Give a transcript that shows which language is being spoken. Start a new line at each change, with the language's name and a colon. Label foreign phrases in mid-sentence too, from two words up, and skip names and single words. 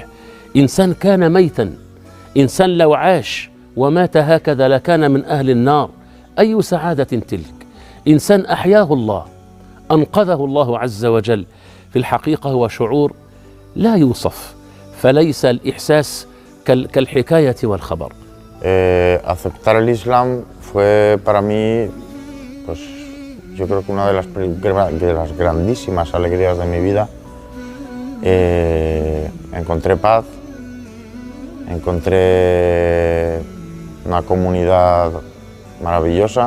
Arabic: إنسان كان ميتا، إنسان لو عاش ومات هكذا لكان من أهل النار. أي سعادة تلك؟ إنسان أحياه الله، أنقذه الله عز وجل. في الحقيقة هو شعور لا يوصف، فليس الإحساس كالحكاية والخبر.
Spanish: Aceptar el Islam fue para mí, pues yo creo que una de las grandísimas alegrías de mi vida. Encontré paz, encontré una comunidad maravillosa.